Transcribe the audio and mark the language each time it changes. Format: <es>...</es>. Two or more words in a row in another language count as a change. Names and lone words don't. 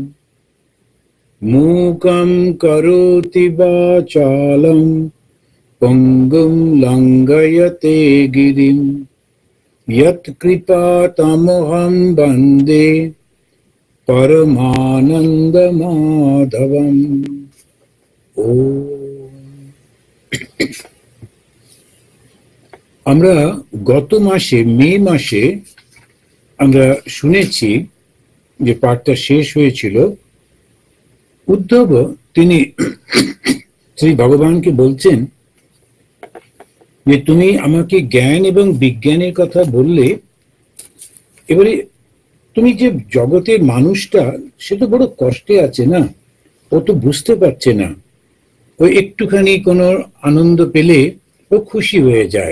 <sa>मूकं करोति वाचालं पङ्गुं लङ्घयते गिरिं यत्कृपातमहं वन्दे परमानन्दमाधवम्।</sa> <bn>আমরা গত মাসে মে মাসে আমরা শুনেছি যে পাঠটা শেষ হয়েছিল। উদ্ধব তিনি শ্রী ভগবানকে বলছেন যে তুমি আমাকে জ্ঞান এবং বিজ্ঞানের কথা বললে, এবারে তুমি যে জগতের মানুষটা সে তো বড় কষ্টে আছে না, ও তো বুঝতে পারছে না, ও একটুখানি কোনো আনন্দ পেলে ও খুশি হয়ে যায়।</bn>